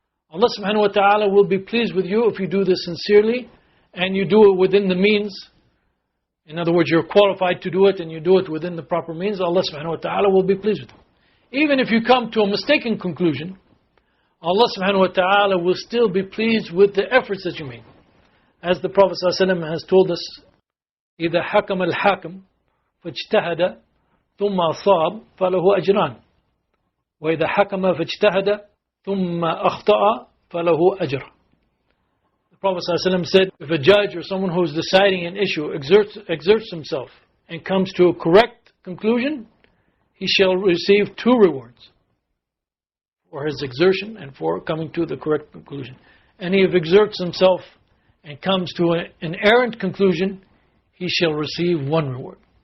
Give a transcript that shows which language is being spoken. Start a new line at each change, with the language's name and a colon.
English: Allah subhanahu wa ta'ala will be pleased with you if you do this sincerely and you do it within the means. In other words, you're qualified to do it and you do it within the proper means. Allah subhanahu wa ta'ala will be pleased with you. Even if you come to a mistaken conclusion, Allah subhanahu wa ta'ala will still be pleased with the efforts that you made. As the Prophet ﷺ has told us,
Arabic: إِذَا حَكَمَ الْحَاكِمُ فَاجْتَهَدَ ثُمَّ أَصَابَ فَلَهُ أَجْرَانِ وَإِذَا حَكَمَ فَاجْتَهَدَ ثُمَّ أَخْطَأَ فَلَهُ أَجْرٌ.
English: The Prophet ﷺ said, if a judge or someone who is deciding an issue exerts himself and comes to a correct conclusion, he shall receive 2 rewards for his exertion and for coming to the correct conclusion. And if he exerts himself and comes to an errant conclusion, he shall receive 1 reward.